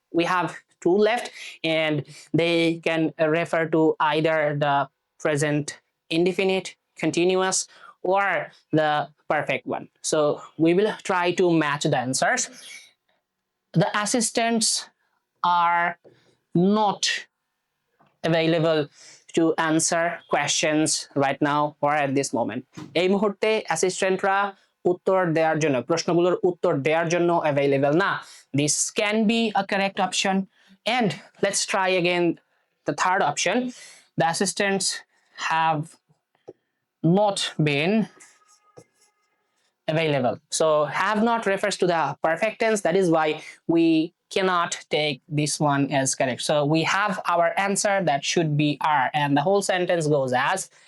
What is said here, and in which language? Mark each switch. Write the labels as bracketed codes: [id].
[en] We have two left, and they can refer to either the present indefinite, continuous, or the perfect one. So we will try to match the answers. The assistants are not available to answer questions right now or at this moment. [bn] এই মুহূর্তে অ্যাসিস্ট্যান্টরা উত্তর দেওয়ার জন্য, প্রশ্নগুলোর উত্তর দেওয়ার জন্য available না। [en] This can be a correct option. And let's try again the third option. The assistants have not been available. So have not refers to the perfect tense. That is why we cannot take this one as correct. So we have our answer that should be are, and the whole sentence goes as